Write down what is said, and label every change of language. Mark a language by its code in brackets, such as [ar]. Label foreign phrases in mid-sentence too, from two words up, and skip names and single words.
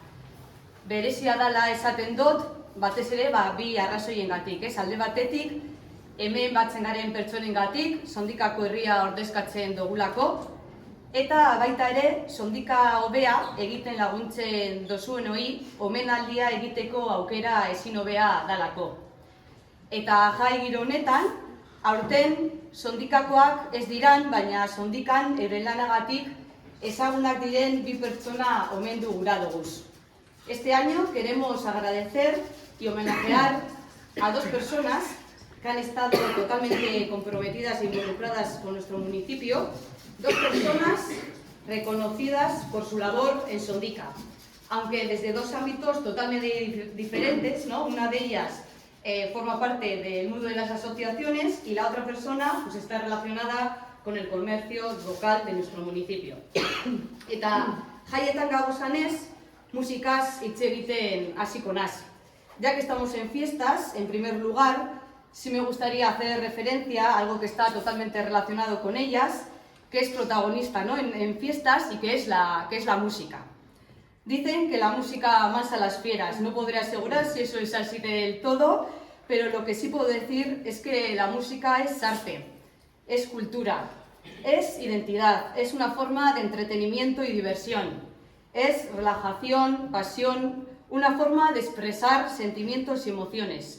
[eu] Berezia dala esaten dut, batez ere bi arrazoiengatik, alde batetik, hemen batzen garen pertsonengatik, Sondikako herria ordezkatzen dugulako, eta baita ere, Sondika hobea egiten laguntzen dozuenoi omenaldia egiteko aukera ezin hobea dalako. Eta jai giro honetan, aurten Sondikakoak ez diran, baina Sondikan euren lanagatik ezagunak diren bi pertsona omendu gura doguz. [es] Este año queremos agradecer y homenajear a dos personas que han estado totalmente comprometidas e involucradas con nuestro municipio, dos personas reconocidas por su labor en Sondika, aunque desde dos ámbitos totalmente diferentes, ¿no? Una de ellas forma parte del mundo de las asociaciones y la otra persona pues, está relacionada con el comercio local de nuestro municipio. [eu] Eta jaietan gabozanez, musikaz hitz egiten hasiko naz. [es] Ya que estamos en fiestas, en primer lugar, sí me gustaría hacer referencia a algo que está totalmente relacionado con ellas, que es protagonista, ¿no? en fiestas y que es la música. Dicen que la música amansa a las fieras. No podré asegurar si eso es así del todo, pero lo que sí puedo decir es que la música es arte, es cultura, es identidad, es una forma de entretenimiento y diversión, es relajación, pasión, una forma de expresar sentimientos y emociones.